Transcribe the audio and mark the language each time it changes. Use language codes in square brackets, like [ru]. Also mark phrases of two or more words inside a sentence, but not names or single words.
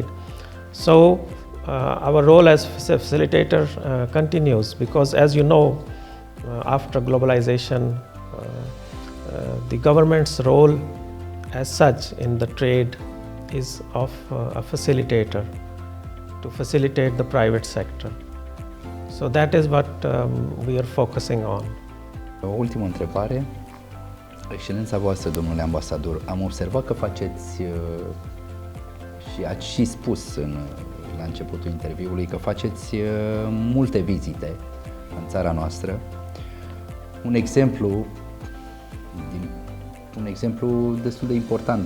[en] So our role as facilitator continues, because as you know, after globalization, the government's role as such in the trade is of a facilitator, to facilitate the private sector. So that is what we are focusing on. [ro] O ultimă întrebare. Excelența voastră, domnule ambasador, am observat că faceți și ați și spus la începutul interviului că faceți multe vizite în țara noastră. Un exemplu destul de important.